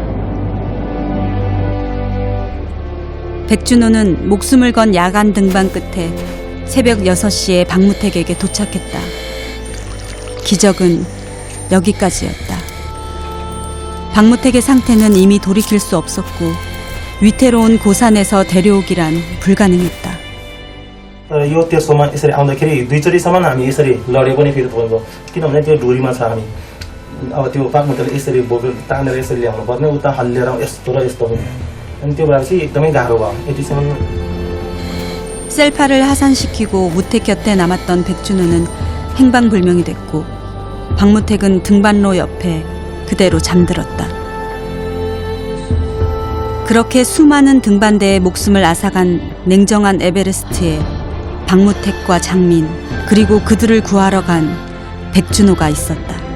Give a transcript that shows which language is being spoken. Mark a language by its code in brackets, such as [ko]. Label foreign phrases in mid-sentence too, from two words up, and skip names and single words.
[ko] 백준호는 목숨을 건 야간 등반 끝에 새벽 6시에 박무택에게 도착했다. 기적은 여기까지였다. 박무택의 상태는 이미 돌이킬 수 없었고 위태로운 고산에서 데려오기란 불가능했다. [ne] यो तेस्रोमा यसरी आउँदाखेरि दुईचोटिसम्म हामी यसरी लडे पनि फेरि तपाईँको किनभने त्यो डोरीमा छ हामी अब त्यो पाकमुटले यसरी बोकेर तानेर यसरी ल्याउनु पर्ने उता हल्लिएर यस्तो र यस्तो पनि अनि त्यो भएपछि एकदमै गाह्रो भयो यतिसम्म. [ko] 셀파를 하산시키고 무택 곁에 남았던 백준호는 행방불명이 됐고 박무택은 등반로 옆에 그대로 잠들었다. 그렇게 수많은 등반대의 목숨을 앗아간 냉정한 에베레스트에 박무택과 장민 그리고 그들을 구하러 간 백준호가 있었다.